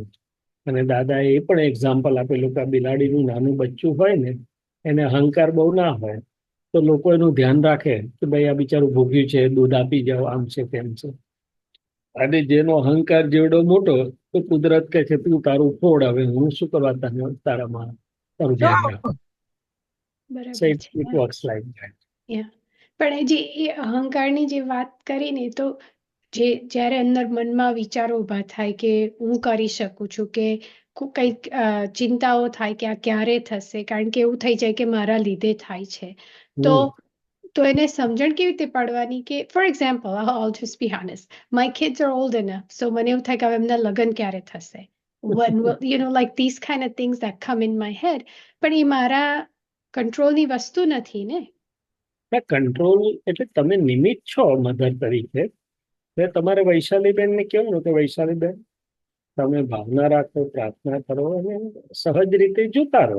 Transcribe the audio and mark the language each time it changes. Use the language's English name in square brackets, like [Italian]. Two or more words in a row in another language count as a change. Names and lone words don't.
[Gujarati] અને દાદા એ પણ એક્ઝામ્પલ આપેલું કે બિલાડીનું નાનું બચ્ચું હોય ને, એને અહંકાર બહુ ના હોય તો લોકો એનું ધ્યાન રાખે કે ભાઈ આ બિચારું ભૂખ્યું છે, દૂધ આપી જાઓ, આમ છે તેમ છે. અને જેનો અહંકાર જેવડો મોટો, તો કુદરત કહે છે તું તારું ફોડ, હવે હું શું કરવા તારામાં તારું ધ્યાન રાખું. બરાબર છે. [English] It works like that. [Gujarati] પણ જે એ અહંકારની જે વાત કરી ને, તો જ્યારે અંદર મનમાં વિચારો ઊભા થાય કે હું કરી શકું છું, કે કંઈક ચિંતાઓ થાય કે આ ક્યારે થશે, કારણ કે એવું થઈ જાય કે મારા લીધે થાય છે, તો એને સમજણ કેવી રીતે પાડવાની કે [English] for example I'll just be honest, my kids are old enough, so [Gujarati] મને એવું થાય કે હવે એમના લગ્ન ક્યારે થશે, [English] when will, like these kind of things that come in my head. [Gujarati] પણ એ મારા કંટ્રોલની વસ્તુ નથી ને. કંટ્રોલ એટલે તમે નિમિત્ત છો મધર તરીકે. તમારે વૈશાલીબેન ને કેવું ને કે વૈશાલીબેન તમે ભાવના રાખો, પ્રાર્થના કરો અને સહજ રીતે જોતા રહો.